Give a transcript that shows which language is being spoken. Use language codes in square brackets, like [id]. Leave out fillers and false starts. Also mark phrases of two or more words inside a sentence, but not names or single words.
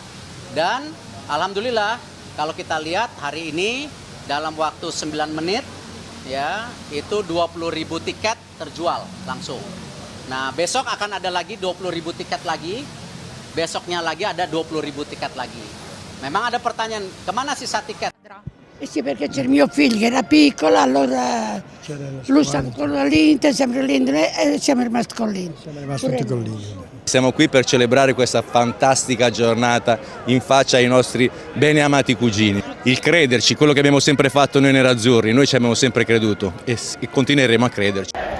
[id] Dan alhamdulillah kalau kita lihat hari ini dalam waktu 9 menit ya, itu 20.000 tiket terjual langsung. Nah, besok akan ada lagi 20.000 tiket lagi. Besoknya lagi ada 20.000 tiket lagi. Memang ada pertanyaan, kemana sisa tiket? [it] Eh sì, perché c'è il mio figlio che era piccolo, allora lui sta con l'Inter, sempre l'Inter e siamo rimasti con l'Inter. Siamo rimasti tutti con l'Inter. Siamo qui per celebrare questa fantastica giornata in faccia ai nostri bene amati cugini. Il crederci, quello che abbiamo sempre fatto noi nerazzurri, noi ci abbiamo sempre creduto e continueremo a crederci.